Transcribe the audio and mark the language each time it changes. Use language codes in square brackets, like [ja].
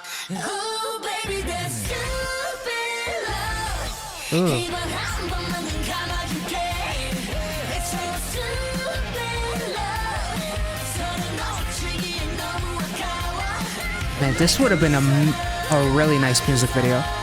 [en] Oh, baby, that's stupid love. [ko] 이번 한 번만은 감아줄게. [en] It's so stupid love. [ko] 서로 놓치기엔 너무 아까워. [en] Man, this would have been a really nice music video.